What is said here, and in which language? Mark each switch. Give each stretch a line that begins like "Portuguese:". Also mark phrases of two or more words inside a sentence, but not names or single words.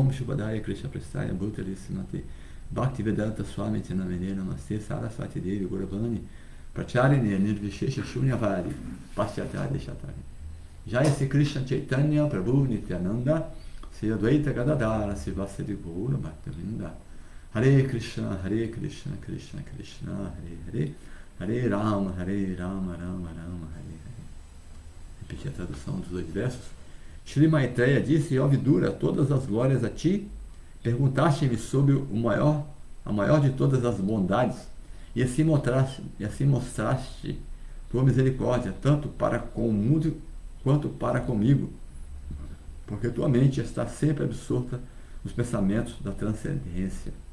Sanskrit: Vishnupadaya Krishna Prestaya Bhutale Srimate Bhaktivedanta Swami Chinamane Namaste Saraswati Devi Guravani Pracharini Nirvishesha Shunyavadi Paschatya Deshatari Jai Sri Krishna Chaitanya Prabhu Nityananda Sri Advaita Gadadara Sivasari Gaura Bhaktavinda Hare Krishna Krishna Krishna Hare Hare Hare Rama Rama Rama Hare Hare.
Portuguese: Repetir a tradução dos dois versos. Shri Maitreya disse: ó Vidura, todas as glórias a ti, perguntaste-me sobre a maior de todas as bondades, e assim mostraste tua misericórdia, tanto para com o mundo quanto para comigo, porque tua mente está sempre absorta nos pensamentos da transcendência.